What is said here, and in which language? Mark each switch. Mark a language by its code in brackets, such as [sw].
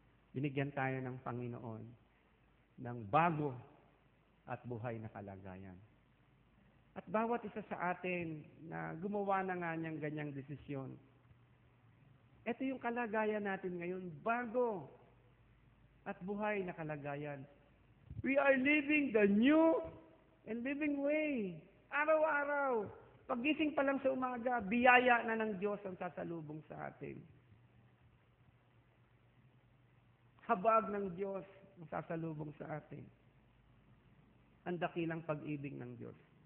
[tl] Binigyan tayo ng Panginoon ng bago at buhay na kalagayan. At bawat isa sa atin na gumawa na nga niyang ganyang desisyon, ito yung kalagayan natin ngayon, bago at buhay na kalagayan. [en] We are living the new and living way. [tl] Araw-araw. Pagising pa lang sa umaga, biyaya na ng Diyos ang sasalubong sa atin. Habag ng Diyos ang sasalubong sa atin. Ang dakilang pag-ibig ng Diyos.